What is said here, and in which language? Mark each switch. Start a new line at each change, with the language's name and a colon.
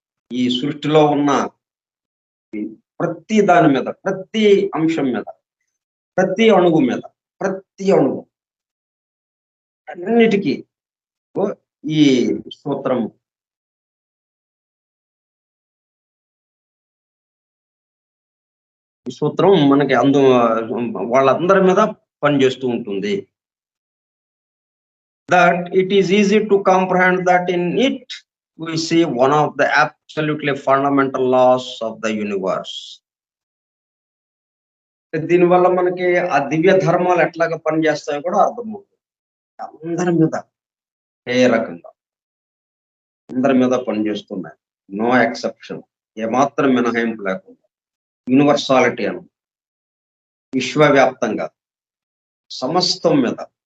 Telugu: ఈ సృష్టిలో ఉన్న ప్రతి దాని మీద, ప్రతి అంశం మీద, ప్రతి అణువు మీద, ప్రతి అణువు అన్నిటికీ ఈ సూత్రము మనకి వాళ్ళందరి మీద పనిచేస్తూ ఉంటుంది.
English: That it is easy to comprehend that in it we see one of the absolutely fundamental laws of the universe.
Telugu: దీనివల్ల మనకి ఆ దివ్య ధర్మాలు ఎట్లాగా పనిచేస్తాయో కూడా అర్థమవుతుంది. అందరి మీద ఏ రకంగా అందరి మీద పనిచేస్తున్నాయి,
English: no exception,
Telugu: ఏమాత్రం మినహాయింపు లేకుండా, యూనివర్సాలిటీ అని విశ్వవ్యాప్తంగా సమస్తం మీద.